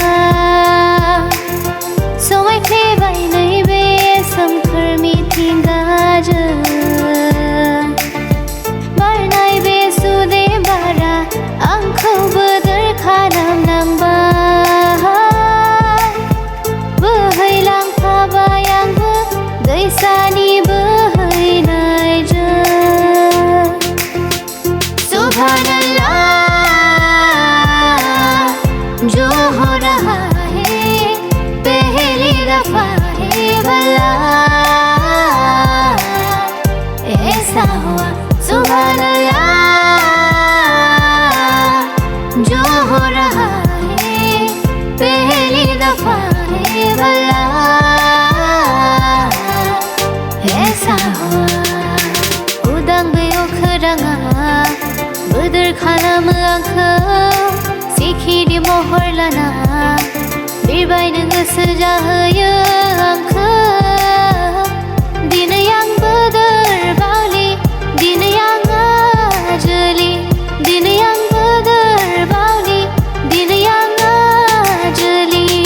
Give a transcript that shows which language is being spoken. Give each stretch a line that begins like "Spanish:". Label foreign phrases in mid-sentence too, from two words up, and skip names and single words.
Bodo: समायफ्लेबाय नैबे सोमखोर मिथिंगाजों बारनाय बे सुदे बारा आंखौ बोदोर खालामनांबाय। बोहैलांफाबाय आंबो दैसानि बोहैनायजों।
Hindi: सुबहानल्लाह जो हो रहा है पहली दफा है भला ऐसा हुआ। सुबहानल्लाह जो हो रहा है पहली दफा है भला ऐसा हुआ।
Bodo: उदां बे अख्राङा बोदोर खालामो आंखौ सिखिरि महर लाना बिरबायनो गोसो जाहोयो आंखौ। दिनै आं बोदोर बावलि दिनै आं आजोलि दिनै आं बोदोर बावलि दिनै आं आजोलि।